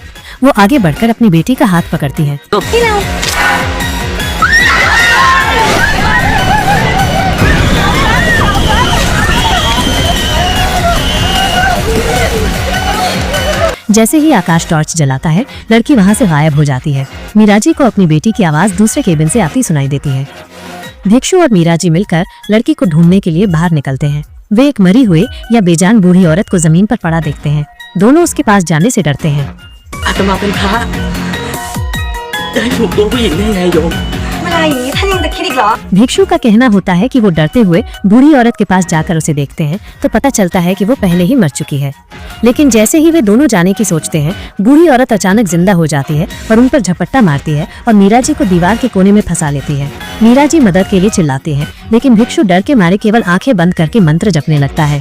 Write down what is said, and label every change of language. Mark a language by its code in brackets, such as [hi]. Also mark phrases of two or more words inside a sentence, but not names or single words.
[hi] वो आगे बढ़कर अपनी बेटी का हाथ पकड़ती है। जैसे ही आकाश टॉर्च जलाता है, लड़की वहां से गायब हो जाती है। मीराजी को अपनी बेटी की आवाज दूसरे केबिन से आती सुनाई देती है। भिक्षु और मीराजी मिलकर लड़की को ढूंढने के लिए बाहर निकलते हैं। वे एक मरी हुई या बेजान बूढ़ी औरत को जमीन पर पड़ा देखते हैं। दोनों उसके पास जाने से डरते हैं। [th] อาตมาเป็นพระจะให้ถูกตัวผู้หญิงได้ไงโยม เวลาอย่างนี้ท่าน भिक्षु님도 길이가. [hi] भिक्षु का कहना होता है कि वो डरते हुए बूढ़ी औरत के पास जाकर उसे देखते हैं तो पता चलता है कि वो पहले ही मर चुकी है। लेकिन जैसे ही वे दोनों जाने की सोचते हैं, बूढ़ी औरत अचानक जिंदा हो जाती है और उन पर झपट्टा मारती है और मीरा जी को दीवार के कोने में फंसा लेती है। मीरा जी मदद के लिए चिल्लाती है, लेकिन भिक्षु डर के मारे केवल आंखें बंद करके मंत्र जपने लगता है।